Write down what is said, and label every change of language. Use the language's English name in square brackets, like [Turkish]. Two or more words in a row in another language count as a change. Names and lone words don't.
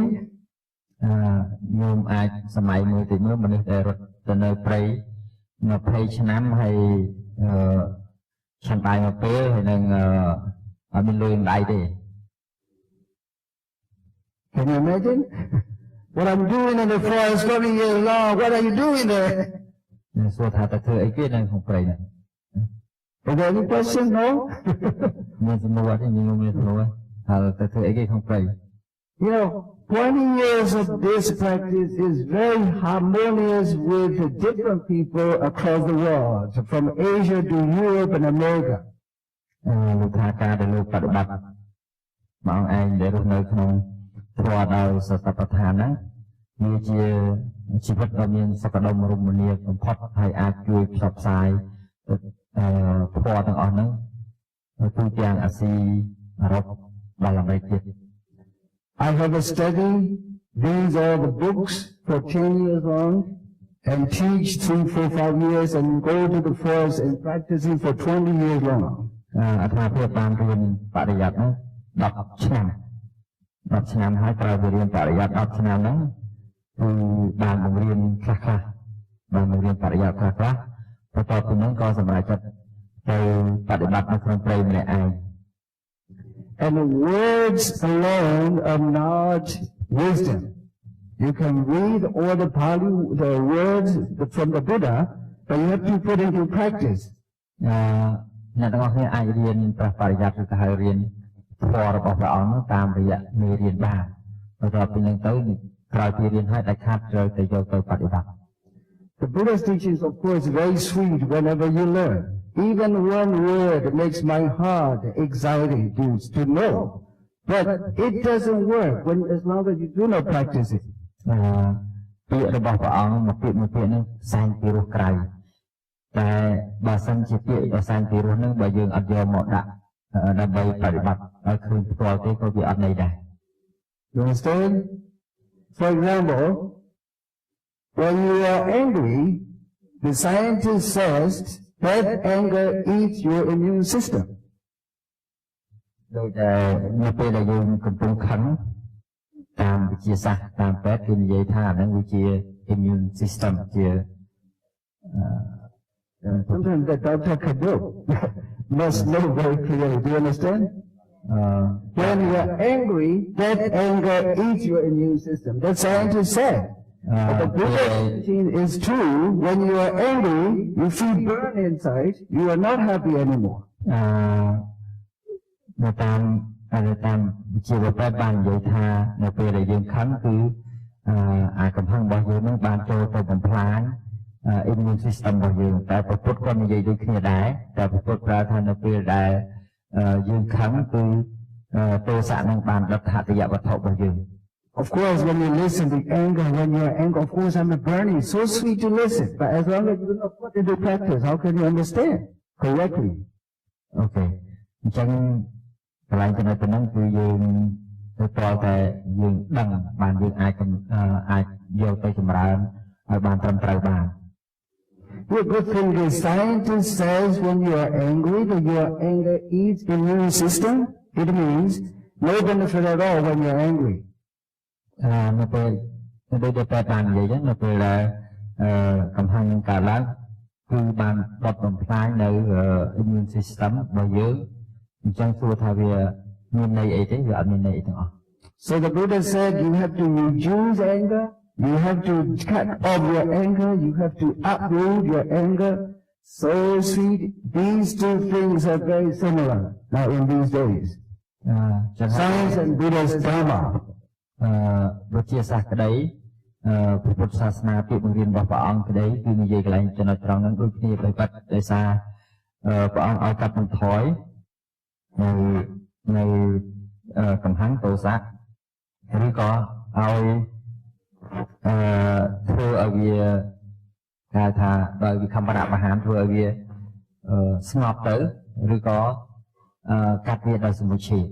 [Khmer] ញោមអាចសម័យមួយទីមួយមនុស្សដែលរត់ទៅនៅព្រៃ20ឆ្នាំហើយឆាន់បាយមួយពេលហើយនឹងអត់មានលុយដៃទេ [English] Can you imagine? What I'm doing in the forest 20 years long, what are you doing there? [Khmer] សួរថាតើធ្វើអីគេនៅក្នុងព្រៃហ្នឹង [English] Is there any question? No? [Khmer] មានសំណួរទេញោមមានសំណួរថាតើធ្វើអីគេក្នុងព្រៃ [English] You know, 20 years of this practice is very harmonious with the different people across the world, from Asia to Europe and America. [Khmer] លោកថាការដែលលោកបប្រតិបត្តិមកឯងដែលរស់នៅក្នុងធម៌ដោយសតបដ្ឋានហ្នឹងវាជាជីវិតដ៏មានសុខដុមរមនាបំផុតហើយអាចជួយផ្សព្វផ្សាយធម៌ទាំងអស់ហ្នឹងទូទាំងអាស៊ីអឺរ៉ុបដល់អាមេរិកទៀត [English] I have studied these are the books for 10 years long and teach 3, 4, 5 years and go to the forest and practicing for 20 years long. [Khmer] អាត្មាភាពបានរៀនបរិយ័តហ្នឹង10ឆ្នាំហើយត្រូវទៅរៀនបរិយ័ត10ឆ្នាំហ្នឹងគឺបានបង្រៀនខ្លះបានបង្រៀនបរិយ័តខ្លះបន្ទាប់ពីហ្នឹងក៏សម្រេចចិត្តទៅបប្រតិបត្តិនៅក្នុងព្រៃម្នាក់ឯង [English] And the words alone are not wisdom. You can read all the Pali, the words from the Buddha, but you have to put it into practice. [Khmer] អ្នកទាំងអស់គ្នាអាចរៀនប្របរិយ័តឬក៏ហៅរៀនធម៌របស់ព្រះអង្គតាមរយៈមេរៀនបានបន្ទាប់ពីហ្នឹងទៅក្រោយពីរៀនហើយដាច់ខាតត្រូវទៅយកទៅបប្រតិបត្តិ [English] The Buddha's teachings, of course, very sweet whenever you learn. Even one word makes my heart exciting to know. But it doesn't work as long as you do not practice it. [Khmer] ពាក្យរបស់ព្រះអង្គមួយពាក្យហ្នឹងសែនពីរោះក្រៅតែបើសិនជាពាក្យដ៏សែនពីរោះហ្នឹងបើយើងអត់យកមកដាក់ដើម្បីបប្រតិបត្តិឲ្យឃើញផ្ទាល់ទេក៏វាអត់ន័យដែរ [English] You understand? For example, when you are angry, the scientist says that anger eats your immune system. [Khmer] ដូចនៅពេលដែលយើងកំពុងខឹងតាមវិទ្យាសាស្ត្រតាមពេទ្យគេនិយាយថាហ្នឹងវាជា [English] immune system [Khmer] ជា [English] Sometimes the doctor can do. Must know very clearly. Do you understand? When you are angry, that anger eats your immune system. That scientist said. But the Buddha's teaching is true. When you are angry, you feel burn inside. You are not happy anymore. [Khmer] នៅតាមវិទ្យាពេទ្យបាននិយាយថានៅពេលដែលយើងខឹងគឺអាកំហឹងរបស់យើងនឹងបានចូលទៅបំផ្លាញ [English] immune system [Khmer] របស់យើងតែពុទ្ធក៏និយាយដូចគ្នាដែរតែពុទ្ធប្រើថានៅពេលដែលយើងខឹងគឺទោសៈនឹងបានដុតហត្ថយវត្ថុរបស់យើង [English] Of course, when you listen to anger, when you are angry, of course, I'm burning. So sweet to listen. But as long as you do not put into practice, how can you understand correctly? Okay. [Khmer] អញ្ចឹងកន្លែងចំណុចហ្នឹងគឺយើងទៅតតែយើងដឹងបានយើងអាចយកទៅចម្រើនឲ្យបានត្រឹមត្រូវបាន [English] The good thing is scientist says when you are angry, that your anger eats immune system. It means no benefit at all when you are angry. [Khmer] នៅពេលដូចតែបាននិយាយនៅពេលដែលកំហឹងកើតឡើងគឺបានដុតបំផ្លាញនៅ [English] immune system [Khmer] របស់យើងអញ្ចឹងសួរថាវាមានន័យអីទេវាអត់មានន័យអីទាំងអស់ [English] So the Buddha said you have to reduce anger, you have to cut off your anger, you have to uproot your anger. So sweet. These two things are very similar now in these days. [Khmer] ចឹង [English] Science and Buddha's Dharma. [Khmer] វិទ្យាសាស្ត្រក្តីព្រះពុទ្ធសាសនាពាក្យបង្រៀនរបស់ព្រះអង្គក្តីគឺនិយាយកន្លែងចំណុចត្រង់ហ្នឹងដូចគ្នាដោយប៉ັດដោយសារព្រះអង្គឲ្យកាត់បន្ថយនៅកំហឹងទោសៈឬក៏ឲ្យធ្វើឲ្យវាគេថាដោយវិខមរៈបហានធ្វើឲ្យវាស្ងប់ទៅឬក៏កាត់វាដោយសមុជឆេ